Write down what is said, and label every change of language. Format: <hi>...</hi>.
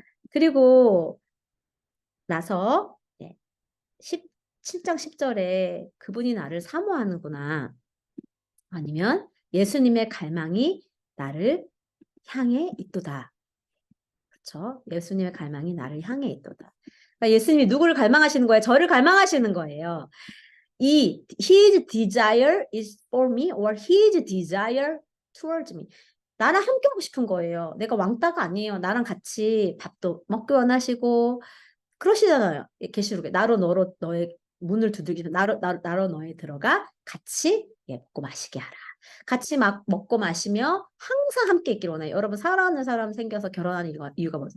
<ko>그리고 나서 7장 10절에 그분이 나를 사모하는구나. 아니면 예수님의 갈망이 나를 향해 있도다. 그렇죠? 예수님의 갈망이 나를 향해 있도다. 그러니까 예수님이 누구를 갈망하시는 거예요? 저를 갈망하시는 거예요.</ko> <en>his desire is for me or his desire towards me.</en> <ko>나랑 함께 하고 싶은 거예요. 내가 왕따가 아니에요. 나랑 같이 밥도 먹기 원하시고 그러시잖아요. 계시록에 나로 너로 너의 문을 두들기면 나로 너에 들어가 같이 먹고 마시게 하라. 같이 막 먹고 마시며 항상 함께 있기를 원해요. 여러분 사랑하는 사람 생겨서 결혼하는 이유가 뭐죠?</ko>